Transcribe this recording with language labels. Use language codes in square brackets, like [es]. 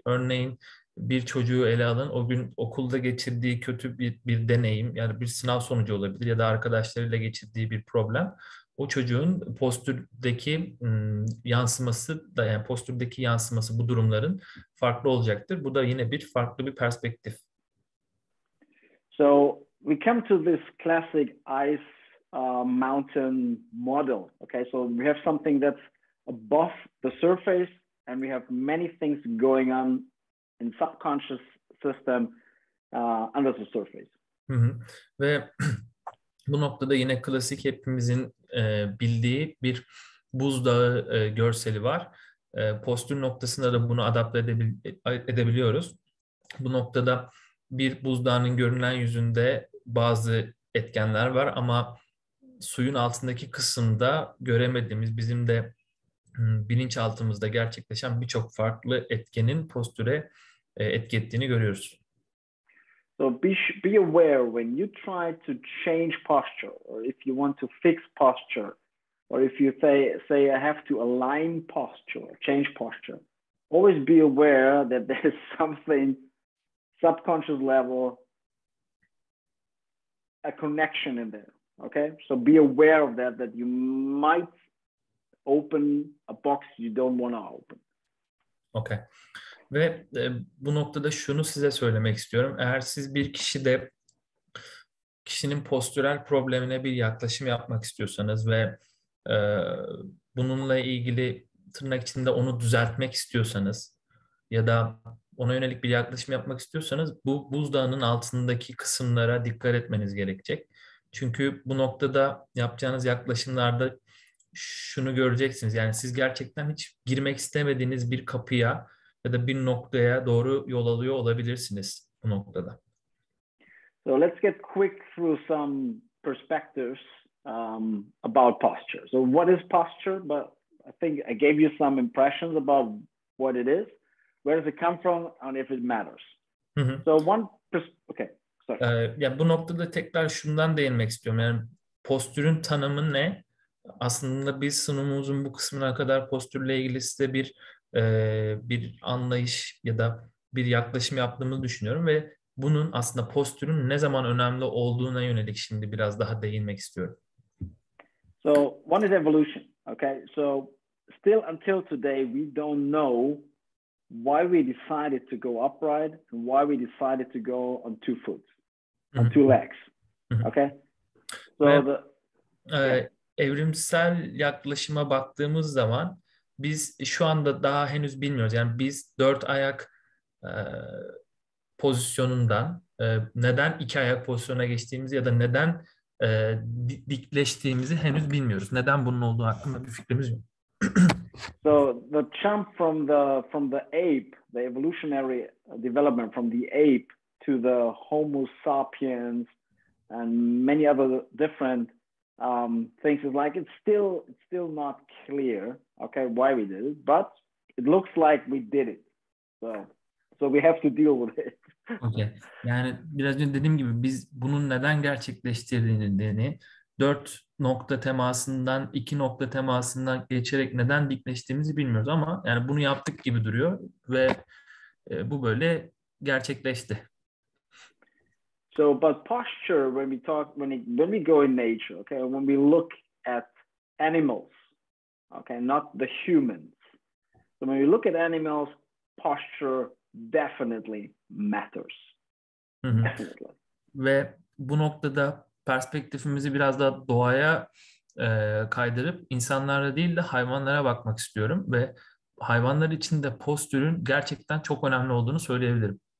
[tr] Örneğin bir çocuğu ele alın, o gün okulda geçirdiği kötü bir deneyim, yani bir sınav sonucu olabilir ya da arkadaşlarıyla geçirdiği bir problem. O çocuğun postürdeki yansıması da, yani postürdeki yansıması bu durumların farklı olacaktır. Bu da yine farklı bir perspektif. [en] So we come to this classic ice mountain model. Okay, so we have something that's above the surface, and we have many things going on in subconscious system under the surface. Hı hı. [tr] Ve bu noktada yine klasik hepimizin bildiği bir buzdağı görseli var. Postür noktasında da bunu adapte edebiliyoruz. Bu noktada bir buzdağının görünen yüzünde bazı etkenler var ama suyun altındaki kısımda göremediğimiz, bizim de bilinçaltımızda gerçekleşen birçok farklı etkenin postüre etki ettiğini görüyoruz. [en] So be aware when you try to change posture, or if you want to fix posture, or if you say I have to align posture, change posture. Always be aware that there is something subconscious level, a connection in there. Okay, so be aware of that you might open a box you don't want to open. Okay. [tr] Ve bu noktada şunu size söylemek istiyorum. Eğer siz bir kişinin postürel problemine bir yaklaşım yapmak istiyorsanız ve bununla ilgili tırnak içinde onu düzeltmek istiyorsanız ya da ona yönelik bir yaklaşım yapmak istiyorsanız bu buzdağının altındaki kısımlara dikkat etmeniz gerekecek. Çünkü bu noktada yapacağınız yaklaşımlarda şunu göreceksiniz. Yani siz gerçekten hiç girmek istemediğiniz bir kapıya ya da bir noktaya doğru yol alıyor olabilirsiniz bu noktada. [en] So let's get quick through some perspectives about posture. So what is posture? But I think I gave you some impressions about what it is. Where does it come from and if it matters? Hı hı. So okay, sorry. [tr] Ya bu noktada tekrar şundan değinmek istiyorum. Yani postürün tanımı ne? Aslında biz sunumumuzun bu kısmına kadar postürle ilgili size bir anlayış ya da bir yaklaşım yaptığımızı düşünüyorum ve bunun aslında postürün ne zaman önemli olduğuna yönelik şimdi biraz daha değinmek istiyorum. [en] So one is evolution. Okay, so still until today we don't know why we decided to go upright and why we decided to go on two foot, on two legs. Okay, so [tr] evrimsel yaklaşıma baktığımız zaman biz şu anda daha henüz bilmiyoruz. Yani biz 4 ayak pozisyonundan neden 2 ayak pozisyona geçtiğimizi ya da neden dikleştiğimizi henüz bilmiyoruz. Neden bunun olduğu hakkında bir fikrimiz yok. [en] So the jump from the ape, the evolutionary development from the ape to the Homo sapiens and many other different things is like it's still not clear, okay, why we did it, but it looks like we did it. So we have to deal with it. Okay. [tr] Yani biraz önce dediğim gibi biz bunun neden gerçekleştirdiğini 4 nokta temasından 2 nokta temasından geçerek neden dikleştiğimizi bilmiyoruz ama yani bunu yaptık gibi duruyor ve bu böyle gerçekleşti. [en] So, but posture, when we go in nature, okay, when we look at animals, okay, not the humans. So when we look at animals, posture definitely matters. Definitely. [tr] Ve bu noktada perspektifimizi biraz da doğaya kaydırıp insanlara değil de hayvanlara bakmak istiyorum ve hayvanlar için de postürün gerçekten çok önemli olduğunu söyleyebilirim.